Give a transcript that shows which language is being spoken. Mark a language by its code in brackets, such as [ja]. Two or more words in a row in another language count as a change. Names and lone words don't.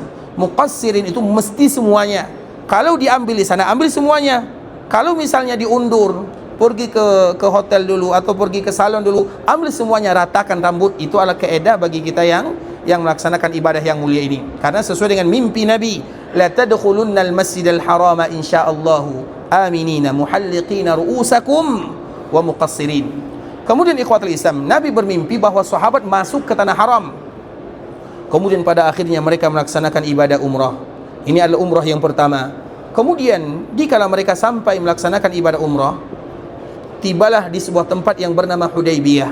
[id] Muqassirin itu mesti semuanya. Kalau diambil di sana, ambil semuanya. Kalau misalnya diundur, pergi ke hotel dulu atau pergi ke salon dulu, ambil semuanya, ratakan rambut. Itu adalah kaedah bagi kita yang melaksanakan ibadah yang mulia ini, karena sesuai dengan mimpi Nabi, [ar] لتدخلن المسجد الحرام إن شاء الله آمنين محلقين رءوسكم ومقصرين. [id] Kemudian [ar] إخوة الإسلام, [id] Nabi bermimpi bahwa sahabat masuk ke tanah haram, kemudian pada akhirnya mereka melaksanakan ibadah umrah. Ini adalah umrah yang pertama. Kemudian dikala mereka sampai melaksanakan ibadah umrah, tibalah di sebuah tempat yang bernama Hudaybiyah.